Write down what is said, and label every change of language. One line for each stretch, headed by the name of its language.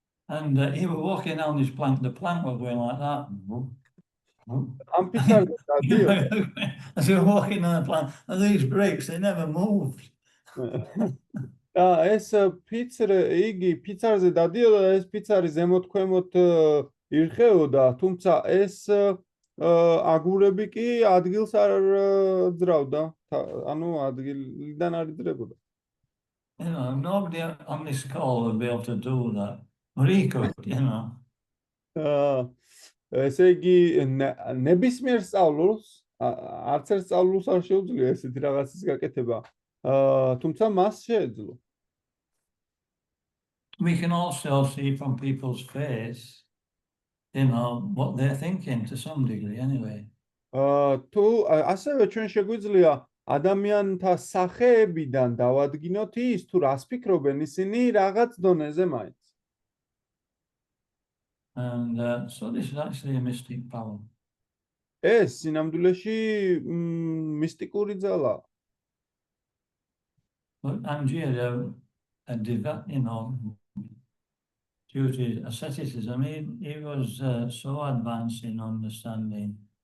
English: And he was walking on this plank. The plank was going like that.
Georgian: ამ ფიცარზე დადიოდა.
English: As he was walking on the plank, and these bricks, they never moved.
Georgian: ეს იგი ფიცარზე დადიოდა და ეს ფიცარი ზემოთ ქვემოთ ირხეოდა, თუმცა ეს აგურები კი ადგილს არ ძრავდა, ანუ ადგილიდან არ იძრებოდა.
English: Nobody on this call would be able to do that. But he could,
Georgian: ესე იგი ნებისმიერ სწავლულს, არც ერთ სწავლულს არ შეუძლია ესეთი რაღაცის გაკეთება. თუმცა მას შეეძლო.
English: We can also see from people's face, what they're thinking to some degree anyway.
Georgian: თუ ასევე ჩვენ შეგვიძლია ადამიანთა სახეებიდან დავადგინოთ ის თუ რას ფიქრობენ ისინი რაღაც დონეზე მაინც.
English: And so this is actually a mystic power.
Georgian: ეს სინამდვილეში მისტიკური ძალაა.
English: But Angier, due to asceticism, he was so advanced in understanding.